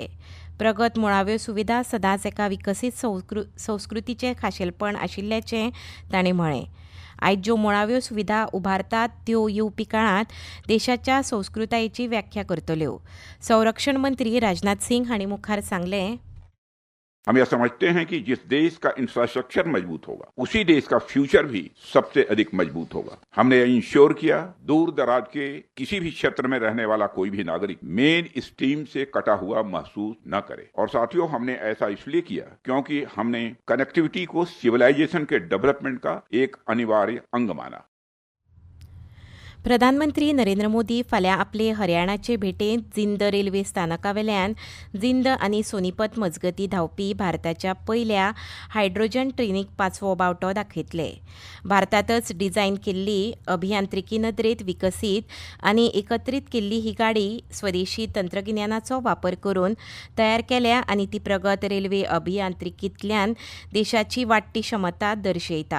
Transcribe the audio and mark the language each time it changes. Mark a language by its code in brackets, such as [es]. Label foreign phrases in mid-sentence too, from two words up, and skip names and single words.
[kok] प्रगत मुळाव्यो सुविधा सदांच एका विकसीत संस्कृतीचें खाशेलपण आशिल्ल्याचें तांणी म्हळें. आयज ज्यो मुळाव्यो सुविधा उबारतात त्यो येवपी काळांत देशाच्या संस्कृतायेची व्याख्या करतल्यो. संरक्षण मंत्री राजनाथ सिंग हांणी मुखार सांगलें, [hi] हम यह समझते हैं कि जिस देश का इंफ्रास्ट्रक्चर मजबूत होगा उसी देश का फ्यूचर भी सबसे अधिक मजबूत होगा. हमने इंश्योर किया दूर दराज के किसी भी क्षेत्र में रहने वाला कोई भी नागरिक [en] main stream [hi] से कटा हुआ महसूस न करे. और साथियों, हमने ऐसा इसलिए किया क्योंकि हमने कनेक्टिविटी को सिविलाइजेशन के डेवलपमेंट का एक अनिवार्य अंग माना. [kok] प्रधानमंत्री नरेंद्र मोदी फाल्यां आपले हरियाणाचे भेटेंत जिंद रेल्वे स्थानकावेल्यान जिंद आनी सोनीपत मजगतीं धांवपी भारताच्या पयल्या हायड्रोजन ट्रेनीक 5वो बावटो दाखयतले. भारतांतच डिझायन केल्ली, अभियांत्रिकी नदरेत विकसीत आनी एकत्रीत केल्ली ही गाडी स्वदेशी तंत्रगिन्यानाचो वापर करून तयार केल्या आनी ती प्रगत रेल्वे अभियांत्रिकींतल्यान देशाची वाडटी क्षमता दर्शयता.